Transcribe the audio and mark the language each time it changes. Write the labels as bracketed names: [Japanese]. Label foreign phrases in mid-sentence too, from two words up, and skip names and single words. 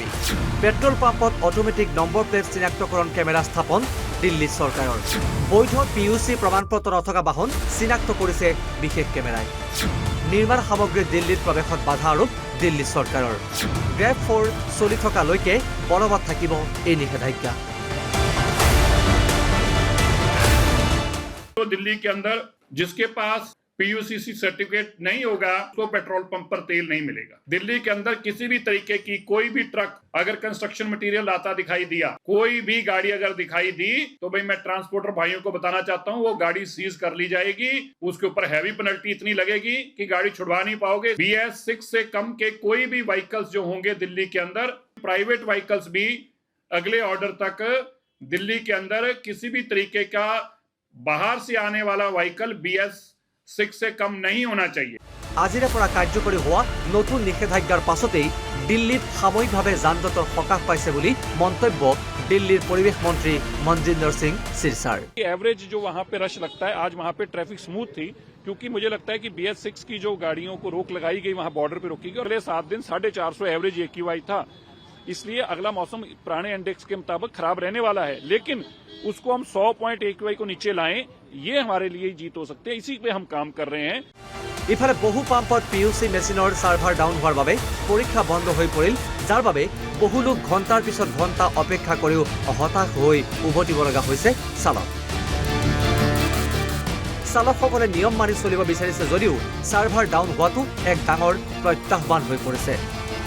[Assamese] পেট্ৰল পাম্পত [English] automatic number plate [Assamese] চিনাক্তকৰণ কেমেৰা স্থাপন দিল্লী চৰকাৰৰ। বৈধ PUC প্ৰমাণপত্ৰ নথকা বাহন চিনাক্ত কৰিছে বিশেষ কেমেৰাই। নিৰ্মাণ সামগ্ৰী দিল্লীত প্ৰৱেশত বাধা আৰোপ দিল্লী চৰকাৰৰ। গ্ৰেড 4 চলি থকালৈকে বলবৎ থাকিব এই নিষেধাজ্ঞা। [Hindi] तो दिल्ली के अंदर जिसके पास PUCC सर्टिफिकेट नहीं होगा उसको पेट्रोल पंप पर तेल नहीं मिलेगा। दिल्ली के अंदर किसी भी तरीके की कोई भी ट्रक अगर [English] construction material [Hindi] आता दिखाई दिया, कोई भी गाड़ी अगर दिखाई दी तो भाई मैं ट्रांसपोर्टर भाइयों को बताना चाहता हूं वो गाड़ी सीज कर ली जाएगी। उसके ऊपर [English] heavy penalty [Hindi] इतनी लगेगी कि गाड़ी छुड़वा नहीं पाओगे। BS6 से कम के कोई भी व्हीकल्स जो होंगे दिल्ली के अंदर, [English] private vehicles [Hindi] भी अगले ऑर्डर तक दिल्ली के अंदर किसी भी तरीके का बाहर से आने वाला व्हीकल BS6 से कम नहीं होना चाहिए। [Assamese] আজিৰে পৰা কাৰ্যকৰী হোৱা নতুন নিষেধাজ্ঞাৰ পাছতেই দিল্লীত সাময়িকভাৱে যান-জঁটৰ সকাহ পাইছে বুলি মন্তব্য দিল্লীৰ পৰিৱেশ মন্ত্ৰী মনজিন্দৰ সিং সিৰসাৰ। [Hindi] एवरेज जो वहां पे रश लगता है, आज वहां पे [English] traffic smooth [Hindi] थी क्योंकि मुझे लगता है कि BS6 की जो गाड़ियों को रोक लगाई गई वहां बॉर्डर पे रोकी गई। अगले 7 दिन 450 एवरेज AQI था, इसलिए अगला मौसम पुराने इंडेक्स के मुताबिक खराब रहने वाला है, लेकिन उसको हम 100 पॉइंट AQI को नीचे लाएं, ये हमारे लिए जीत हो सकती है। इसी पे हम काम कर रहे हैं। [Assamese] ইফালে বহু পাম্পত PUC মেচিনৰ [English] server down [Assamese] হোৱাৰ বাবে পৰীক্ষা বন্ধ হৈ পৰিল, যাৰ বাবে বহু লোক ঘণ্টাৰ পিছত ঘণ্টা অপেক্ষা কৰিও হতাশ হৈ উভতিব লগা হৈছে চালক। চালকসকলে নিয়ম মানি চলিব বিচাৰিছে যদিও [English] server down [Assamese] হোৱাটো এক ডাঙৰ প্ৰত্যাহ্বান হৈ পৰিছে।